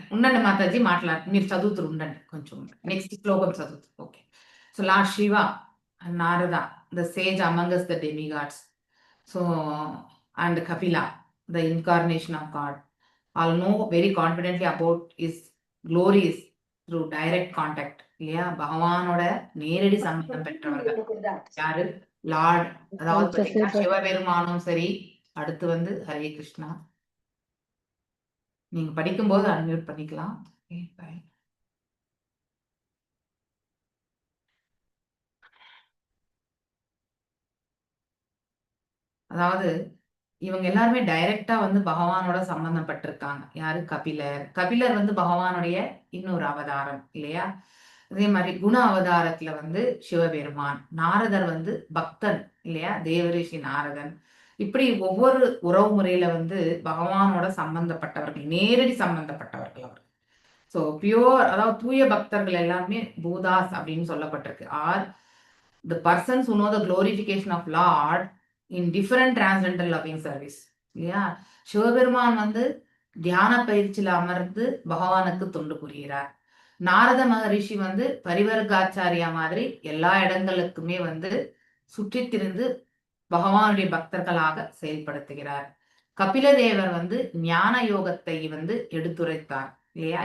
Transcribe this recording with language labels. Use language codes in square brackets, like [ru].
[te] ఉండండి మాతాజీ, మీరు చదువుతూ ఉండండి, కొంచెం నెక్స్ట్ శ్లోకం చదువుతూ. [en] Okay. [te] So lord Shiva [en] and Narada, the sage among us, the demigods, so and Kapila, the incarnation of God, all know very confidently about his glories through direct contact. [ta] இல்லையா? பகவானோட நேரடி சம்பந்தம் பெற்றவர்கள் யாரு? லார்ட், அதாவது பாத்தீங்கன்னா சிவபெருமானும் சரி. அடுத்து வந்து ஹரே கிருஷ்ணா. நீங்க படிக்கும்போது அன்மியூட் பண்ணிக்கலாம். அதாவது இவங்க எல்லாருமே டைரக்டா வந்து பகவானோட சம்பந்தப்பட்டிருக்காங்க. யாரு? கபிலர் வந்து பகவானுடைய இன்னொரு அவதாரம் இல்லையா? அதே மாதிரி குண அவதாரத்துல வந்து சிவபெருமான். நாரதர் வந்து பக்தன் இல்லையா? தேவரிஷி நாரதன். இப்படி ஒவ்வொரு உறவு முறையில வந்து பகவானோட சம்பந்தப்பட்டவர்கள், நேரடி சம்பந்தப்பட்டவர்கள் அவர். ஸோ பியோர், அதாவது தூய பக்தர்கள் எல்லாமே பூதாஸ் அப்படின்னு சொல்லப்பட்டிருக்கு. [en] Are the persons who know the glorification of Lord in different transcendental loving service. [ta] இல்லையா? சிவபெருமான் வந்து தியான பயிற்சியில அமர்ந்து பகவானுக்கு தொண்டு புரிகிறார். நாரத மகரிஷி வந்து பரிவர்காச்சாரியா மாதிரி எல்லா இடங்களுக்குமே வந்து சுற்றி திரிந்து பகவானுடைய பக்தர்களாக செயல்படுத்துகிறார். கபிலதேவர் வந்து ஞான யோகத்தை வந்து எடுத்துரைத்தார் இல்லையா?